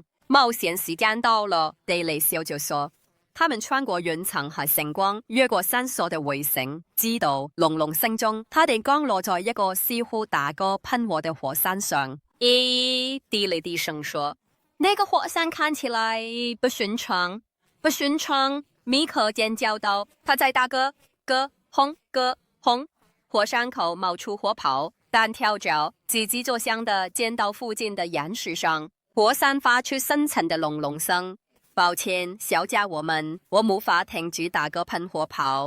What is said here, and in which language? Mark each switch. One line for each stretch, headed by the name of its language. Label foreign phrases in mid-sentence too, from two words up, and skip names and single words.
Chinese: 冒險時間到了，地理笑着說。他們穿過雲層和晨光，越過山鎖的圍繩，直到隆隆聲中，他哋降落在一個似乎大哥噴火的火山上。咦，地理低聲說。那個火山看起來不尋常，不尋常！米克尖叫道：“他在打嗝，嗝轟嗝轟！” 火山口冒出火泡，彈跳着，吱吱作響的濺到附近的岩石上。火山發出深沉的隆隆聲。抱歉，小家伙們，我無法停止打嗝噴火泡。